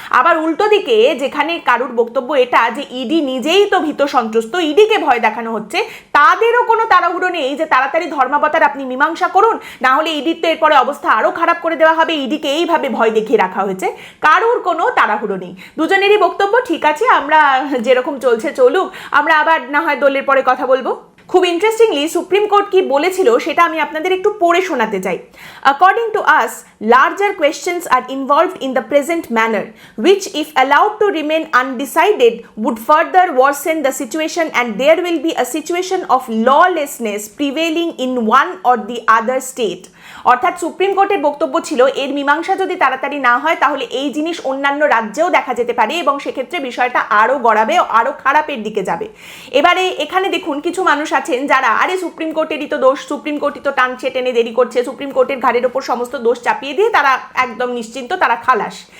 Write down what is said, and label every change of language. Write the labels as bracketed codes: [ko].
[bn] আবার উল্টো দিকে যেখানে কারুর বক্তব্য এটা যে ইডি নিজেই তো ভীত সন্ত্রস্ত, ইডিকে ভয় দেখানো হচ্ছে, তাদেরও কোনো তাড়াহুড়ো নেই যে তাড়াতাড়ি ধর্মাবতার আপনি মীমাংসা করুন, না হলে ইডির তো এরপরে অবস্থা আরো খারাপ করে দেওয়া হবে। ইডিকে এইভাবে ভয় দেখিয়ে রাখা হয়েছে, কারুর কোনো তাড়াহুড়ো নেই। দুজনেরই বক্তব্য ঠিক আছে, আমরা যেরকম চলছে চলুক, আমরা আবার না হয় দলের পরে কথা বলবো। খুব ইন্টারেস্টিংলি সুপ্রিম কোর্ট কি বলেছিল সেটা আমি আপনাদের একটু পড়ে শোনাতে চাই। [en] According to us, larger questions are involved in the present manner, which if allowed to remain undecided would further worsen the situation and there will be a situation of lawlessness prevailing in one or the other state. [bn] অর্থাৎ supreme কোর্টের বক্তব্য ছিল এর মীমাংসা যদি তাড়াতাড়ি না হয় তাহলে এই জিনিস অন্যান্য রাজ্যেও দেখা যেতে পারে এবং সেক্ষেত্রে বিষয়টা আরো গড়াবে, আরো খারাপের দিকে যাবে। এবারে এখানে দেখুন কিছু মানুষ আছেন যারা আরে সুপ্রিম কোর্টেরই তো দোষ, সুপ্রিম কোর্টই তো টানছে টেনে দেরি করছে, সুপ্রিম কোর্টের ঘাড়ের ওপর সমস্ত দোষ চাপিয়ে দিয়ে তারা একদম নিশ্চিন্ত, তারা খালাস।